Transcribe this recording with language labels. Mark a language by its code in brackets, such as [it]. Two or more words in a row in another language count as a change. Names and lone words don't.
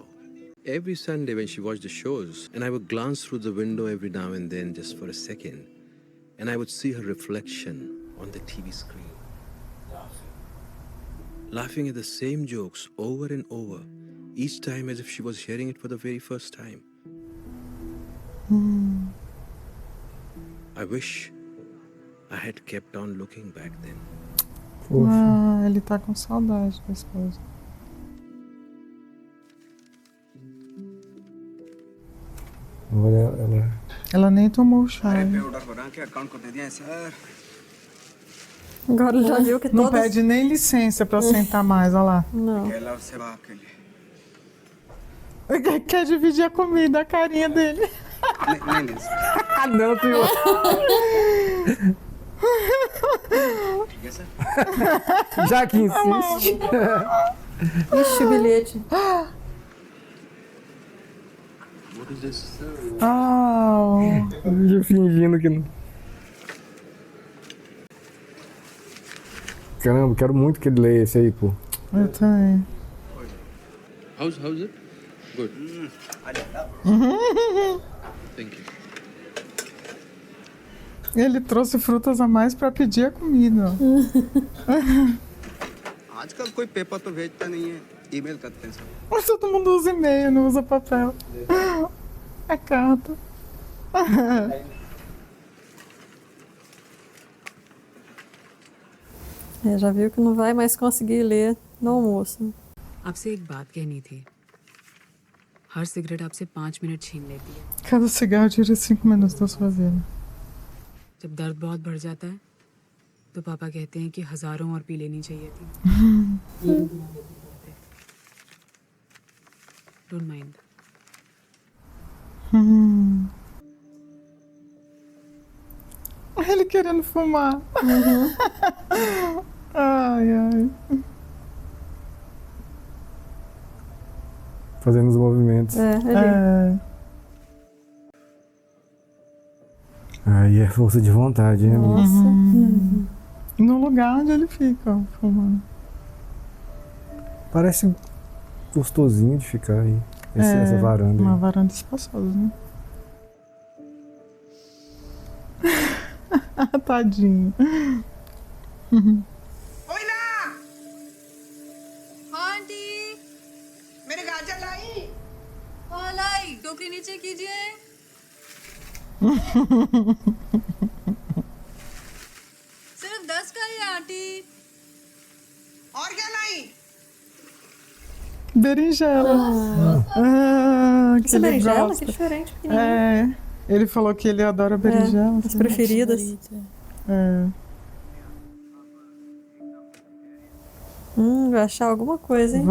[en] Every Sunday when she watched the shows, and I would glance through the window every now and then just for a second, and I would see her reflection on the TV screen. Laughing at the same jokes over and over, each time as if she was hearing it for the very first time. I wish I had kept on looking back then. [pt] Ah, ele tá com saudade da esposa. Ela nem tomou o chá. Agora já viu que Não todas... pede nem licença pra sentar mais, olha lá. Não. Quer dividir a comida, a carinha dele. Ah, não, senhor. Já que insiste. Ixi, o bilhete. [en] What is this? [pt] Eu fingindo que não. Caramba, quero muito que ele leia esse aí, pô. Eu também. [en] How's it? Good. Thank you. [pt] Ele trouxe frutas a mais pra pedir a comida. [hi] आजकल कोई पेपर तो भेजता नहीं है, ईमेल करते हैं सब। [pt] Mas todo mundo usa e-mail, não usa papel. É carta. Já viu que não vai mais conseguir ler no almoço. [hi] आपसे एक बात कहनी थी। हर सिगरेट आपसे 5 मिनट छीन लेती है। [pt] Cada cigarro tira 5 minutos da sua vida. [hi] जब दर्द बहुत बढ़ जाता है तो पापा कहते हैं कि हजारों और पी लेनी चाहिए थी। [en] don't mind. [pt] Ele querendo fumar. Ai, ai. Fazendo os movimentos. Aí é força de vontade, né? Nossa. No lugar onde ele fica, ó, fumando. Parece gostosinho de ficar aí. Essa varanda. Uma Aí. varanda espaçosa, né? Tadinho. [hi] ओइला आंटी मेरे गाजर लाई लाई टोकरी नीचे कीजिए। सिर्फ 10 का ही आंटी। और क्या लाई [pt] Berinjela. Que Essa ele berinjela, gosta. que diferente, pequenininha. Ele falou que ele adora berinjela. As preferidas. Vai achar alguma coisa, hein?